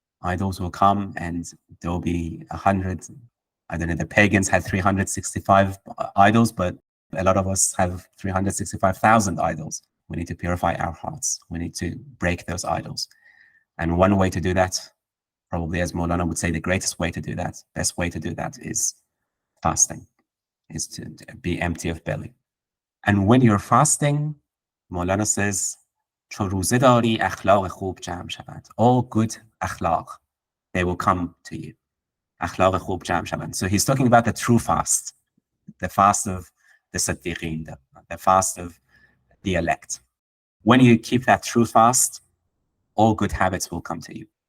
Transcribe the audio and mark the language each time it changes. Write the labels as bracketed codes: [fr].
[en] Idols will come, and there will be 100. I don't know. The pagans had 365 idols, but a lot of us have 365,000 idols. We need to purify our hearts. We need to break those idols. And one way to do that, probably as Maulana would say, the greatest way to do that, best way to do that is fasting, is to be empty of belly. And when you're fasting, Maulana says, [fa] چون روزه داری اخلاق خوب جمع شود. [en] All good akhlaq, they will come to you. [fa] اخلاق خوب جمع شود. [en] So he's talking about the true fast, the fast of the Siddiqeen, the fast of the elect. When you keep that true fast, all good habits will come to you.